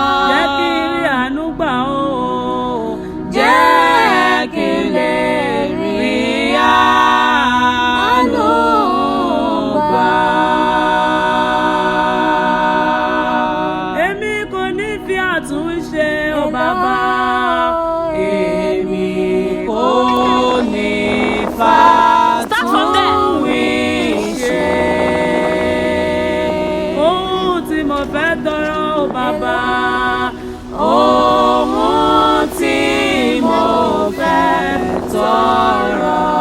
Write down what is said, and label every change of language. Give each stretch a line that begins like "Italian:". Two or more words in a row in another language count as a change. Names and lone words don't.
Yoruba: Jẹ́ kí n rí àánú gbà ó. Jẹ́ kí n lè rí àánú gbà. Èmi kò ní fi àtúnṣe, ó Bàbá. Èmi kò ní fa
English: Start from there.
Yoruba: àtúnṣe. Ohun tí mo fẹ́ tọrọ, ó Bàbá. Ohun tí mo fẹ́ tọrọ.